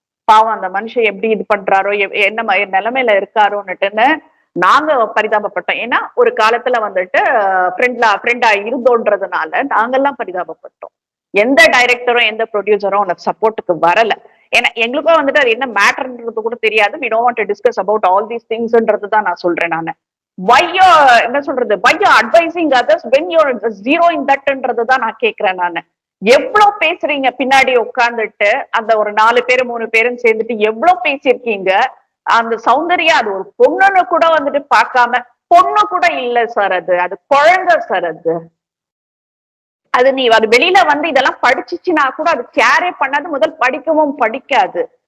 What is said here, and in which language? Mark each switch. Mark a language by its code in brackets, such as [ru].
[ta] பாவம் அந்த மனுஷன் எப்படி இது பண்றாரோ, என்ன நிலைமையில இருக்காரோன்னுட்டுன்னு நாங்க பரிதாபப்பட்டோம். ஏன்னா ஒரு காலத்துல வந்துட்டு ஃப்ரெண்டா இருந்தோன்றதுனால நாங்கெல்லாம் பரிதாபப்பட்டோம். எந்த டைரக்டரும் எந்த ப்ரொடியூசரும் உனக்கு சப்போர்ட்டுக்கு வரல. ஏன்னா எங்களுக்கும் வந்துட்டு அது என்ன மேட்டர்ன்றது கூட தெரியாது. [en] we don't want to discuss about all these thingsன்றது தான் நான் சொல்றேன் நானு. why you [ta] என்ன சொல்றது, [en] why you advising others when you're zero in thatன்றது [ta] தான் நான் கேக்குறேன் நானு. எவ்வளவு பேசுறீங்க பின்னாடி உட்கார்ந்துட்டு, அந்த ஒரு 4 பேரு 3 பேரும் சேர்ந்துட்டு எவ்வளவு பேசியிருக்கீங்க. அந்த சௌந்தர்யா அது ஒரு பொண்ணுன்னு கூட வந்துட்டு பார்க்காம, பொண்ணு கூட இல்ல சார், அது குழந்தை சார். அது நீ அது வெளியில வந்து இதெல்லாம் படிச்சுச்சுன்னா கூட அது கேரே பண்ணாது, முதல் படிக்கவும் படிக்காது.